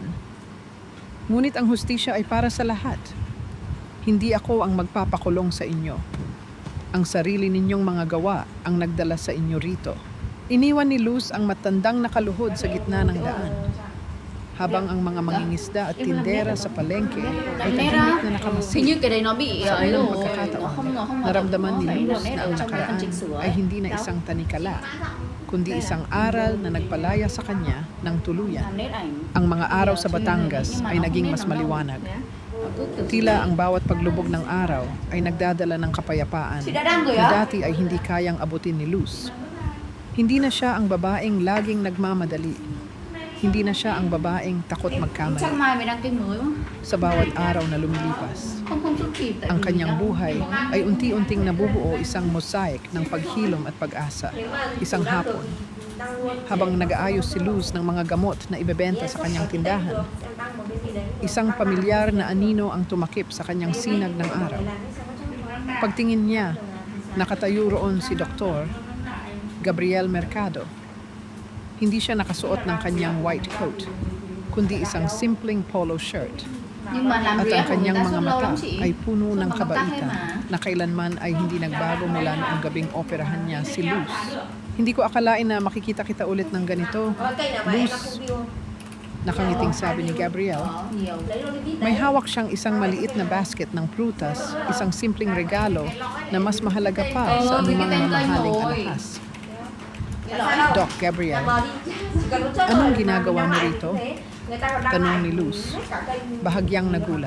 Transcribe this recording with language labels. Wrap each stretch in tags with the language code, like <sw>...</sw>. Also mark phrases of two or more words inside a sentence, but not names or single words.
<tl>Ngunit ang hustisya ay para sa lahat. Hindi ako ang magpapakulong sa inyo. Ang sarili ninyong mga gawa ang nagdala sa inyo rito. Iniwan ni Luz ang matandang nakaluhod sa gitna ng daan. Habang ang mga mangingisda at tindera sa palengke ay tahimik na nakamasid.</tl> <vi>Hình như cái đấy nó bị</vi> <tl>Sa</tl> <vi>ấy</vi> <tl>unang</tl> <vi>rồi,</vi> <tl>pagkakataon,</tl> <vi>nó không</vi> <tl>naramdaman ni</tl> <vi>phải</vi> <tl>Luz</tl> <vi>nét</vi> <tl>na</tl> <vi>ở</vi> <tl>ang</tl> <vi>trong cái phần</vi> <tl>nakaraan</tl> <vi>chỉnh sửa</vi> <tl>ay hindi na isang tanikala, kundi isang aral na nagpalaya sa kanya ng tuluyan.</tl> <vi>làm nét ảnh.</vi> <tl>Ang mga araw sa</tl> <vi>Thì,</vi> <tl>Batangas</tl> <vi>nhưng mà</vi> <tl>ay</tl> <vi>nó không</vi> <tl>naging</tl> <vi>nét</vi> <tl>mas</tl> <vi>lắm đâu.</vi> <tl>maliwanag.</tl> <vi>Nó cứ kiểu</vi> <tl>Tila ang bawat paglubog ng araw ay nagdadala ng kapayapaan</tl> <vi>Chị đã đăng rồi</vi> <tl>na</tl> <vi>á?</vi> <tl>dati ay hindi kayang abutin ni Luz. Hindi na siya ang babaeng laging nagmamadali. Hindi na siya ang babaeng takot</tl> <vi>Chắc</vi> <tl>magkamali.</tl> <vi>mai mày đăng kênh mới không?</vi> <tl>Sa bawat araw na lumilipas,</tl> <vi>Không xuất kịp tại</vi> <tl>ang</tl> <vi>vì</vi> <tl>kanyang</tl> <vi>đang-</vi> <tl>buhay ay unti-unting nabubuo isang mosaic ng paghilom at pag-asa. Isang hapon, habang nag-aayos si Luz ng mga gamot na ibebenta sa kanyang tindahan, isang pamilyar na anino ang tumakip sa kanyang sinag ng araw. Pagtingin niya, nakatayo roon si Dr. Gabriel Mercado. Hindi siya nakasuot ng kanyang</tl> <en>white coat,</en> <tl>kundi isang simpleng</tl> <en>polo shirt.</en> <vi>Nhưng mà làm</vi> <tl>At</tl> <vi>rẻ</vi> <tl>ang</tl> <vi>của người</vi> <tl>kanyang</tl> <vi>ta</vi> <tl>mga</tl> <vi>suốt lâu</vi> <tl>mata</tl> <vi>lắm chị.</vi> <tl>ay puno</tl> <vi>Suốt</vi> <tl>ng</tl> <vi>bằng tóc ấy</vi> <tl>kabaitan</tl> <vi>mà.</vi> <tl>na kailanman ay hindi nagbago mula noong gabing operahan niya si Luz. Hindi ko akalain na makikita kita ulit ng ganito. Luz, nakangiting sabi ni Gabriel.</tl> <vi>Có nhiều.</vi> <tl>May hawak siyang isang maliit na basket ng prutas, isang simpleng regalo na mas mahalaga pa sa anumang mamahaling alahas. Doc Gabriel, anong ginagawa mo rito? Tanong ni Luz. Bahagyang nagulat.</tl>